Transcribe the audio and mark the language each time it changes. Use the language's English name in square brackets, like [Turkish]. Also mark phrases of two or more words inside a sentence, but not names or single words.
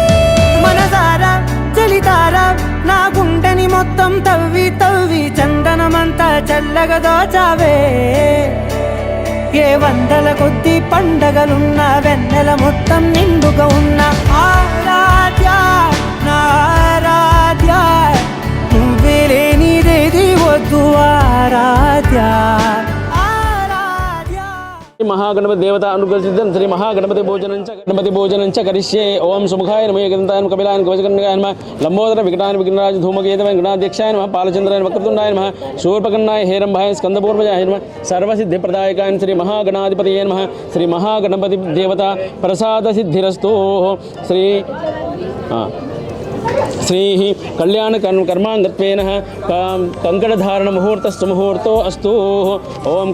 [Telugu] మనసారా చలితారా నా గుండెని మొత్తం తవ్వి తవ్వి చందనమంతా చల్లగా దోచావే ఏ వందల కొద్ది పండగలున్న వెన్నెల మొత్తం నిండుగా ఉన్న ఆరాధ్య నా ఆరాధ్య నువ్వే లేనిదేది వద్దు ఆరాధ్య ఆరాధ్య [Sanskrit] महागणपति देवता अनुग्रहितं श्री महागणपति भोजनं च करिष्ये ओम सुमुखाय नमः एकदन्ताय नमः कपिलाय नमः कवचकर्णकाय नमः लंबोदर विकटाय विघ्नराज धूमकेतवे गणाध्यक्षाय नमः पालचंद्राय वक्रतुंडाय नमः शूर्पकर्णाय हेरंभाय स्कंदपूर्वजाय नमः सर्वसिद्धिप्रदायकाय श्री महागणाधिपतये नमः श्री महागणपति देवता प्रसाद सिद्धिरस्तु श्री श्री कल्याण कर्मांगत्वेन कंकणधारण मुहूर्तस्तु मुहूर्तो अस्तु ओम